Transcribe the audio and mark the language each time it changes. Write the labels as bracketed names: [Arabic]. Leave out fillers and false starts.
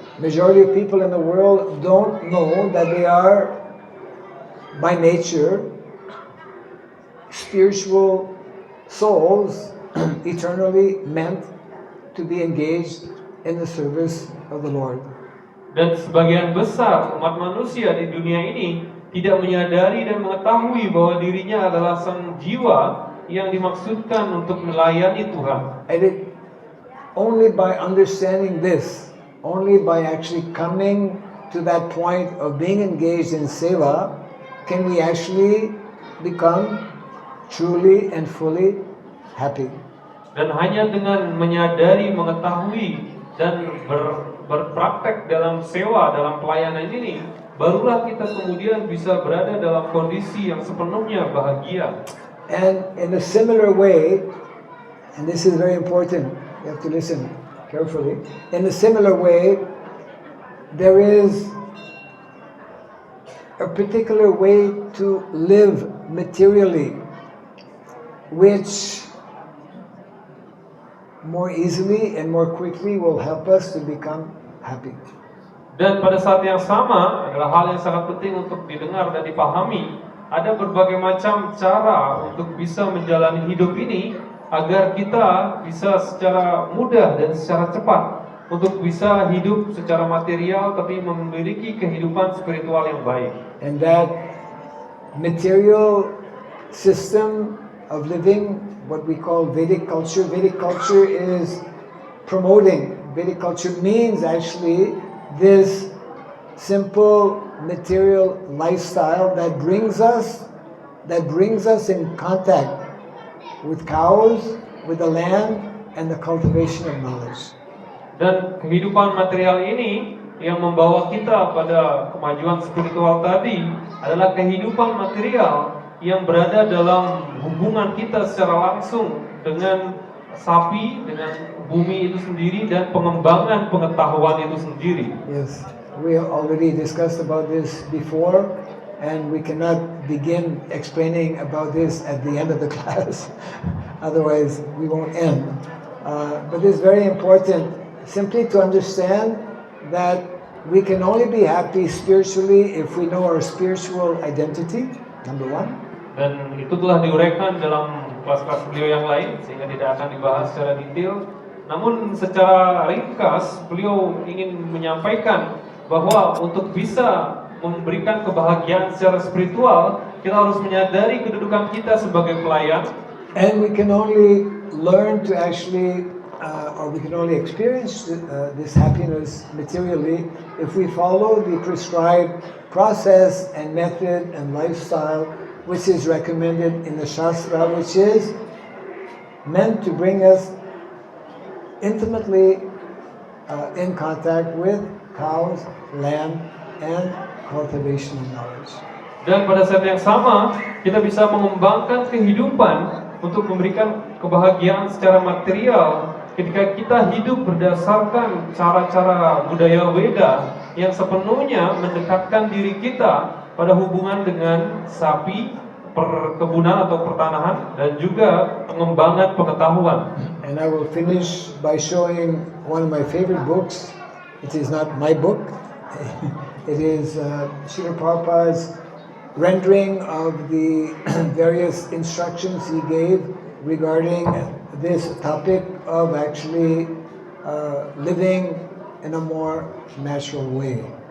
[English] Majority of people in the world don't know that they are by nature spiritual souls eternally meant to be engaged in the service of the Lord. [Indonesian] Dan sebagian besar umat manusia di dunia ini tidak menyadari dan mengetahui bahwa dirinya adalah sang jiwa yang dimaksudkan untuk melayani Tuhan. [English] And only by understanding this, only by actually coming to that point of being engaged in seva can we actually become truly and fully happy. [Indonesian] Dan hanya dengan menyadari, mengetahui, dan berpraktek dalam sewa, dalam pelayanan ini, barulah kita kemudian bisa berada dalam kondisi yang sepenuhnya bahagia. [English] And in a similar way, and this is very important, you have to listen carefully. In a similar way, there is a particular way to live materially, which more easily and more quickly will help us to become happy. [Indonesian] Dan pada saat yang sama adalah hal yang sangat penting untuk didengar dan dipahami. Ada berbagai macam cara untuk bisa menjalani hidup ini agar kita bisa secara mudah dan secara cepat untuk bisa hidup secara material tapi memiliki kehidupan spiritual yang baik. [English] And that material system of living, what we call Vedic culture is promoting. Vedic culture means actually this simple material lifestyle that brings us in contact with cows, with the land, and the cultivation of knowledge. [Indonesian] Dan kehidupan material ini yang membawa kita pada kemajuan spiritual tadi adalah kehidupan material yang berada dalam hubungan kita secara langsung dengan sapi, dengan bumi itu sendiri, dan pengembangan pengetahuan itu sendiri. [English] Yes, we already discussed about this before, and we cannot begin explaining about this at the end of the class. Otherwise, we won't end. But it's very important simply to understand that we can only be happy spiritually if we know our spiritual identity, number one. [Indonesian] Dan itu telah diuraikan dalam kelas-kelas beliau yang lain, sehingga tidak akan dibahas secara detail. Namun secara ringkas, beliau ingin menyampaikan bahwa untuk bisa memberikan kebahagiaan secara spiritual, kita harus menyadari kedudukan kita sebagai pelayan. [English] And we can only learn to actually, or we can only experience this happiness materially if we follow the prescribed process and method and lifestyle which is recommended in the Shastra, which is meant to bring us intimately in contact with cows, land, and cultivation of knowledge. [Indonesian] Dan pada saat yang sama, kita bisa mengembangkan kehidupan untuk memberikan kebahagiaan secara material ketika kita hidup berdasarkan cara-cara budaya Weda yang sepenuhnya mendekatkan diri kita pada hubungan dengan sapi, perkebunan atau pertanahan, dan juga pengembangan pengetahuan. [English] And I will finish by showing one of my favorite books. It is not my book. It is Srila Prabhupada's rendering of the various instructions he gave regarding this topic of actually living in a more natural way.